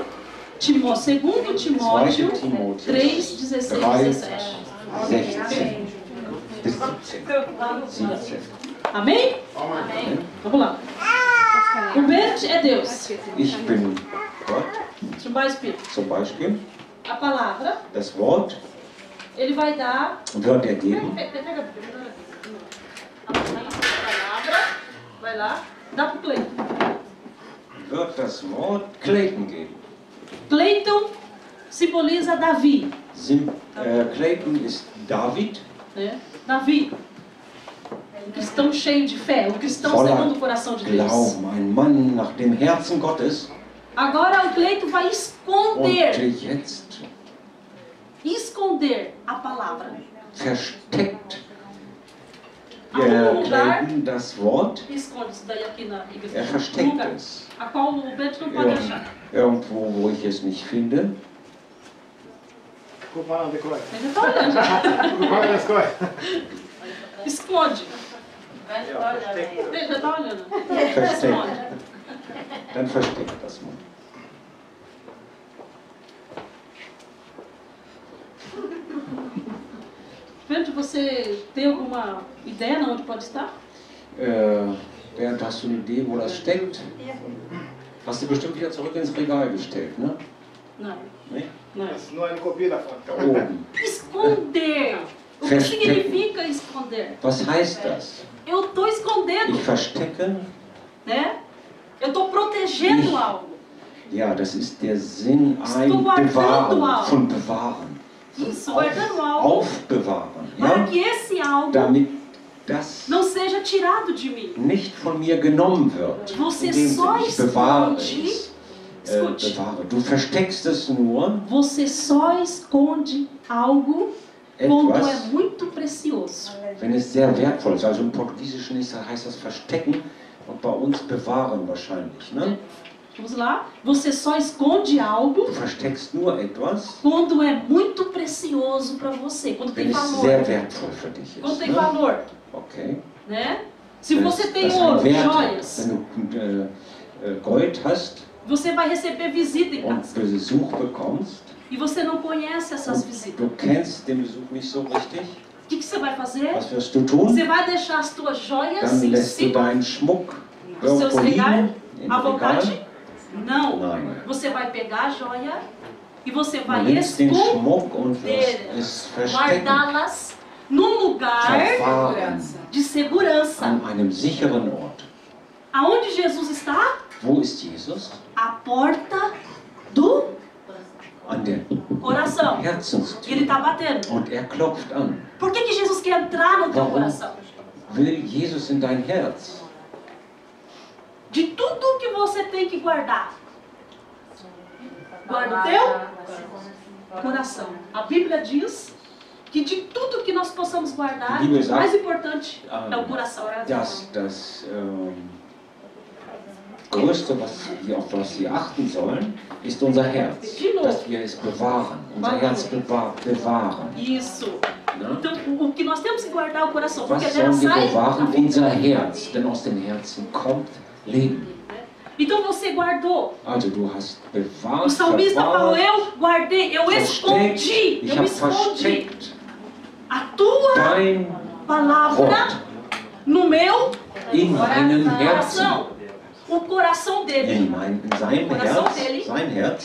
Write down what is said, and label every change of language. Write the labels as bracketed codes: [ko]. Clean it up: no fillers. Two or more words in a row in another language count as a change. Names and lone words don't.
[pt] Segundo Timóteo 2. Timóteo 3, 16 e 3, 17. [de] 16 bis 17. 17. [pt] Amém? [de] Amen. [pt] Vamos lá. O verde é Deus. [de] Ich bin Gott, [pt] Chamar Espírito. [de] zum Beispiel. [pt] A palavra, [de] Das Wort [pt] ele vai dar. [de] wird er geben. [pt] Pega a palavra. Vai lá. Dá para o Cleiton. [de] Wird das Wort Clayton geben. [pt] Cleiton simboliza Davi. [de] Clayton ist David, [pt] Né? Davi. Um cristão cheio de fé. Um cristão segundo o coração de Deus. [de] Glauben, ein Mann nach dem Herzen Gottes. [pt] Agora o Cleiton vai [de] Und [pt] esconder. [de] jetzt [pt] Esconder a palavra. [de] versteckt [pt] Algum lugar. [de] Clayton das Wort. [pt] Esconde isso daí aqui na igreja. [de] Versteckt [pt] Lugar [de] es. [pt] a qual o Beto não pode achar. [de] Irgendwo, wo ich es nicht finde. [pt] Desculpa, não, decorre. Ele já está olhando. Já. Desculpa, descorre. Esconde. Ele já está olhando. [de] Versteckt. [pt] Esconde. [de] Dann versteckt das mal. [pt] Beto, você tem alguma ideia de onde pode estar? [de] Bernd, hast du eine Idee, wo das steckt? Hast du bestimmt wieder zurück ins Regal gestellt, ne? [pt] Não. [de] Nee? [pt] Não. Não é no copia da foto. [de] Oben. [pt] Esconder. O que significa esconder? [de] Was heißt das? [pt] Eu estou escondendo, [de] Ich verstecke. [pt] né? Eu estou protegendo algo. [de] Ja, das ist der Sinn, [pt] Estou [de] ein [pt] guardando [de] Bewahren, [pt] algo. [de] von Bewahren. [pt] Isso, guardando algo [de] Aufbewahren. [pt] para [de] Ja? [pt] que esse algo [de] Damit das [pt] não seja tirado de mim. [de] nicht von mir genommen wird, [pt] Você [de] indem [pt] só [de] ich bewahre [pt] esconde, [de] es. [pt] escute, [de] Bewahre. Du versteckst es nur, [pt] você só esconde algo quando é [de] etwas, [pt] muito precioso. [de] wenn es sehr wertvoll ist. Also im Portugiesischen heißt das verstecken und bei uns bewahren wahrscheinlich. Ne? [pt] Vamos lá? Você só esconde algo [de] Du versteckst nur etwas, [pt] quando é muito precioso para você, quando [de] wenn [pt] tem [de] es [pt] valor. [de] sehr wertvoll für dich [pt] Quando [de] ist. [pt] tem [de] Ne? [pt] valor, [de] Okay. [pt] né? Se [de] Das- [pt] você tem [de] das ein [pt] ouro, [de] Wert hat. [pt] joias, [de] Wenn du Gold hast [pt] você vai receber visita em [de] und [pt] casa. [de] Besuch bekommst, [pt] E você não conhece essas [de] und [pt] visitas. [de] du kennst den Besuch nicht so richtig, [pt] O que você vai fazer? [de] was wirst du tun? [pt] Você vai deixar as tuas joias [de] Dann [pt] em [de] lässt du [pt] cima [de] deinen Schmuck [pt] dos seus [de] irgendwo liegen, [pt] regalos [de] im [pt] à vontade? [de] Regal. [pt] Não. [de] Nein. [pt] Você vai pegar a joia e você [de] Du [pt] vai [de] nimmst den [pt] esconder, [de] Schmuck und wirst es verstecken, [pt] guardá-las num lugar [de] verwahren, [pt] de segurança. [de] an einem sicheren Ort. [pt] Aonde Jesus está? [de] Wo ist Jesus? [pt] A porta do [de] An der [pt] coração. E ele [de] Herzenstür. [pt] está batendo. [de] Und er klopft an. [pt] Por que Jesus quer entrar no teu [de] Warum? [pt] coração? [de] Will Jesus in dein Herz? [pt] De tudo que você tem que guardar. Guarda o teu coração. A Bíblia diz que de tudo que nós possamos guardar, A Bíblia o mais importante Ah, é o coração. [de] Das Größte, auf was wir achten sollen, ist unser Herz. Dass wir es bewahren, unser Herz bewahren. [pt] Isso. [de] Ne? [pt] Então, o que nós temos que guardar é o coração, porque [de] Was [pt] dela [de] sollen wir [pt] sai a [de] bewahren? [pt] vida. [de] Unser Herz, denn aus dem Herzen kommt Leben. [pt] Então você guardou. [de] Also du hast [pt] O [de] bewahrt, [pt] salmista falou, [de] verwahrt, [pt] eu guardei, eu escondi, [de] versteckt. Ich [pt] eu [de] habe [pt] escondi [de] versteckt [pt] a tua [de] dein [pt] palavra [de] Wort [pt] no meu [de] in meinem Herzen. [pt] coração. O coração dele [de] In seinem [pt] Coração [de] Herz, [pt] dele. [de] sein Herz